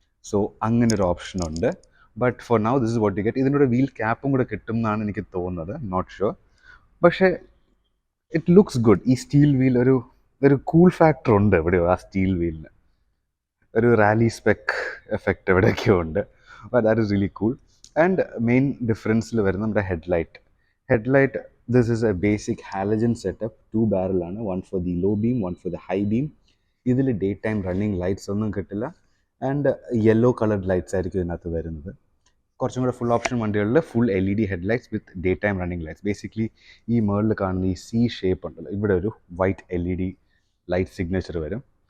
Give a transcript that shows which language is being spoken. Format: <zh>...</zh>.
<ml>So അങ്ങനൊരു ഓപ്ഷനുണ്ട്.</ml> <en>But for now this is what you get.</en> <ml>ഇതിനോട് wheel ക്യാപ്പും കൂടെ കിട്ടും എന്നാണ് എനിക്ക് തോന്നുന്നത്,</ml> <en>Not sure.</en> <ml>പക്ഷേ</ml> <en>It looks good.</en> <ml>ഈ സ്റ്റീൽ വീൽ ഒരു കൂൾ ഫാക്ടർ ഉണ്ട് എവിടെയോ ആ സ്റ്റീൽ വീലിന്. ഒരു റാലി സ്പെക്ക് എഫക്റ്റ് എവിടെയൊക്കെയോ ഉണ്ട്.</ml> <en>But that is really cool.</en> <ml>And main ഡിഫറൻസിൽ വരുന്ന നമ്മുടെ headlight</ml> <en>this is a basic halogen setup, 2 barrel ആണ്, one for the low beam, one for the high beam.</en> <ml>ഇതിൽ ഡേ ടൈം റണ്ണിങ് ലൈറ്റ്സ് ഒന്നും കിട്ടില്ല. And yellow coloured lights ആയിരിക്കും ഇതിനകത്ത് വരുന്നത്. കുറച്ചും കൂടെ ഫുൾ ഓപ്ഷൻ വണ്ടികളിൽ ഫുൾ LED ഹെഡ്ലൈറ്റ്സ്</ml> <en>With day time running lights.</en> <ml>Basically ഈ മേളിൽ കാണുന്ന ഈ C ഷേപ്പ് ഉണ്ടല്ലോ, ഇവിടെ ഒരു വൈറ്റ് LED ലൈറ്റ് സിഗ്നേച്ചർ വരും.</ml>